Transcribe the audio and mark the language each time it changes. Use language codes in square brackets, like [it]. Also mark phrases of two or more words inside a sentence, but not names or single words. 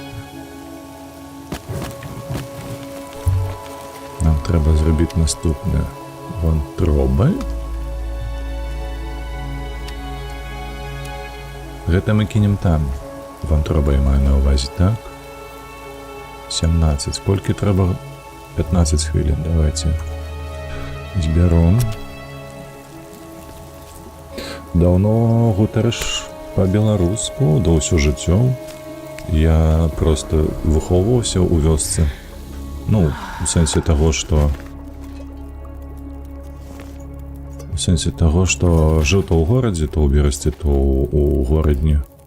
[uk] Нам треба зробити наступне. [be] Вантроби. Гэта мы кинем там. Вантроба я маю на увазі, так. [uk] 17. Сколько треба? 15 хвилин. Давайте зберем. [be] Даўно гутарыш па-беларуску, да ўсё жыццё. Я просто выхоўваўся ў вёсцы. Ну, у сэнсе таго, што... У сэнсе таго, што жыў то ў горадзе, то ў берасці, то ў горадні.